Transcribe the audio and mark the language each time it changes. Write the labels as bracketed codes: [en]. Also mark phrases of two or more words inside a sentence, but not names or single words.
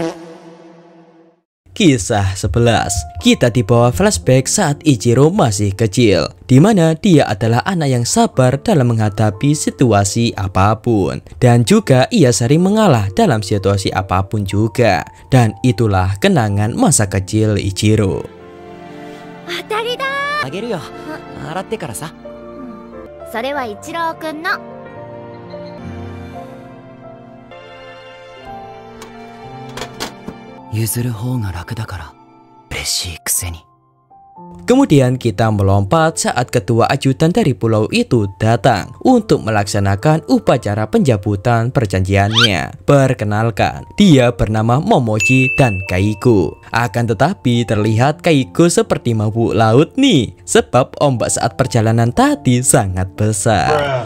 [id] Kisah 11. Kita dibawa flashback saat Ichiro masih kecil, di mana dia adalah anak yang sabar dalam menghadapi situasi apapun, dan juga ia sering mengalah dalam situasi apapun juga. Dan itulah kenangan masa kecil Ichiro. [ja] あげるよ。洗ってからさ。それは一郎くんの。譲る方が楽だから嬉しいくせに。 [id] Kemudian kita melompat saat ketua ajudan dari pulau itu datang untuk melaksanakan upacara pencabutan perjanjiannya. Perkenalkan, dia bernama Momochi dan Kaiko. Akan tetapi terlihat Kaiko seperti mabuk laut nih, sebab ombak saat perjalanan tadi sangat besar.